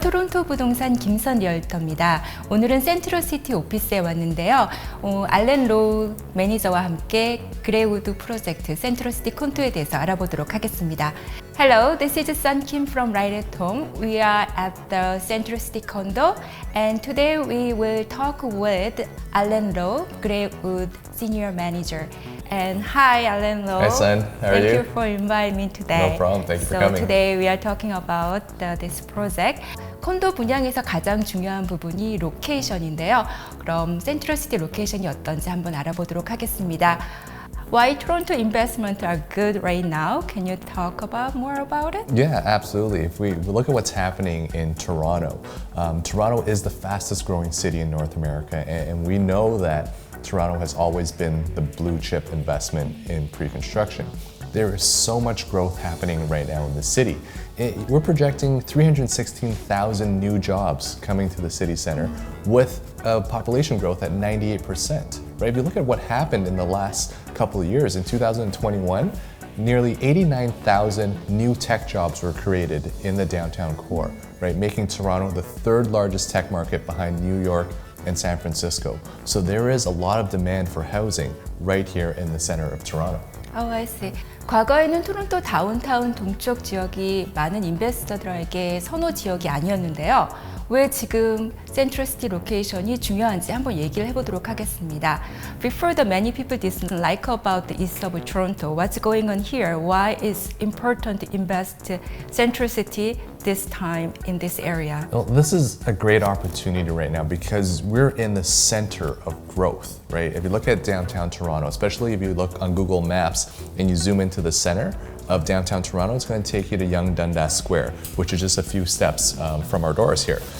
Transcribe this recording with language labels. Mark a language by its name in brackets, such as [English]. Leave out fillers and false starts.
[Korean] 토론토부동산 김선리얼터입니다. 오늘은 센트러시티 오피스에 왔는데요. 알렌 로우 매니저와 함께 그레이우드 프로젝트 센트러시티 콘도에 대해서 알아보도록 하겠습니다. [English] Hello, this is Sun Kim from Right at Home. We are at the Centricity Condo, and today we will talk with Allen Lowe, Greywood Senior Manager. And hi, Allen Lowe. Hi, Sun. How are you? Thank you for inviting me today. No problem. Thank you for So coming. today we are talking about this project. [Korean] 콘도 분양에서 가장 중요한 부분이 로케이션인데요. 그럼 센트러시티 로케이션이 어떤지 한번 알아보도록 하겠습니다. [English] Why Toronto investment are good right now? Can you talk about more about it? Yeah, absolutely. If we look at what's happening in Toronto, Toronto is the fastest growing city in North America, and we know that Toronto has always been the blue chip investment in pre-construction. There is so much growth happening right now in the city. We're projecting 316,000 new jobs coming to the city center with a population growth at 98%. Right? If you look at what happened in the last couple of years, in 2021, nearly 89,000 new tech jobs were created in the downtown core, right? Making Toronto the third largest tech market behind New York and San Francisco. So there is a lot of demand for housing right here in the center of Toronto. Oh, I see. [Korean] 과거에는 토론토 다운타운 동쪽 지역이 많은 인베스터들에게 선호 지역이 아니었는데요. 왜 지금 센트러시티 로케이션이 중요한지 한번 얘기를 해보도록 하겠습니다. [English] Before the many people dislike about the east of Toronto, what's going on here? Why is important to invest centricity this time in this area? Well, this is a great opportunity right now because we're in the center of growth, right? If you look at downtown Toronto, especially if you look on Google Maps and you zoom into the center of downtown Toronto, it's going to take you to Yonge Dundas Square, which is just a few steps from our doors here.